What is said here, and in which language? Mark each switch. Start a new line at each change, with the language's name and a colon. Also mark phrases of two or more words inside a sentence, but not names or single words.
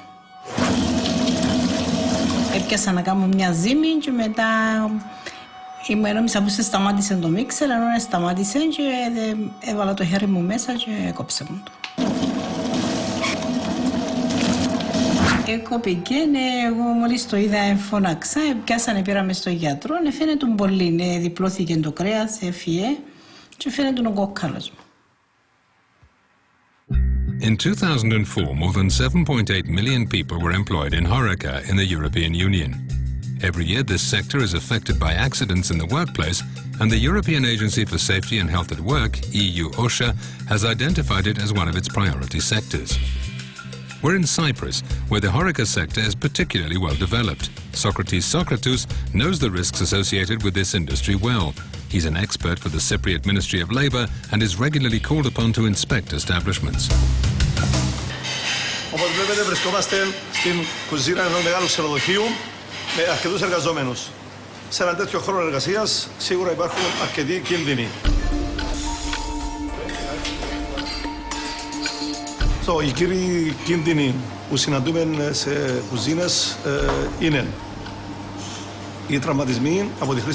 Greek: Έπιασα να κάνω μια ζύμη και μετά νόμιζα που σταμάτησε το μίξερ, ενώ σταμάτησε και έβαλα το χέρι μου μέσα και έκοψε μου το. Έκοπηκε, εγώ μόλις το είδα φώναξα, πιάσανε, πήραμε στο γιατρό, φαίνεται πολύ, διπλώθηκε το κρέας, έφυγε και φαίνεται ο κόκκαλος μου.
English: In 2004, more than 7.8 million people were employed in HoReCa in the European Union. Every year, this sector is affected by accidents in the workplace, and the European Agency for Safety and Health at Work, EU OSHA, has identified it as one of its priority sectors. We're in Cyprus, where the HoReCa sector is particularly well developed. Socrates Socratou knows the risks associated with this industry well. He's an expert for the Cypriot Ministry of Labour and is regularly called upon to inspect establishments.
Greek: Όπως βλέπετε, βρισκόμαστε στην κουζίνα ενός μεγάλου ξενοδοχείου με αρκετούς εργαζόμενους. Σε ένα τέτοιο χρόνο εργασίας σίγουρα υπάρχουν αρκετοί κίνδυνοι. Οι κύριοι κίνδυνοι που συναντούμε σε κουζίνες είναι οι τραυματισμοί από τη χρήση